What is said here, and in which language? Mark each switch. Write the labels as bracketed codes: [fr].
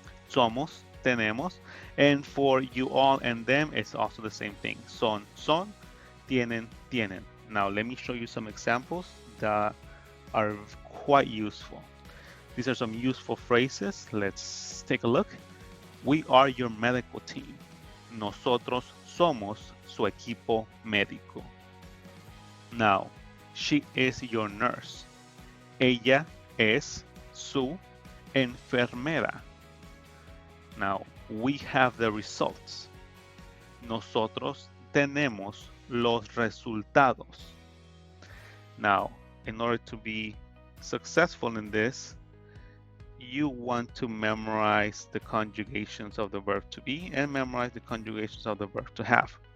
[es] Somos, tenemos. [en] And for you all and them, it's also the same thing. [es] Son, tienen, tienen. [en] Now let me show you some examples that are quite useful. These are some useful phrases. Let's take a look. We are your medical team. [es] Nosotros somos su equipo médico. [en] Now, she is your nurse. [es] Ella es su enfermera. [en] Now, we have the results. [es] Nosotros tenemos los resultados. [en] Now, in order to be successful in this, you want to memorize the conjugations of the verb to be and memorize the conjugations of the verb to have.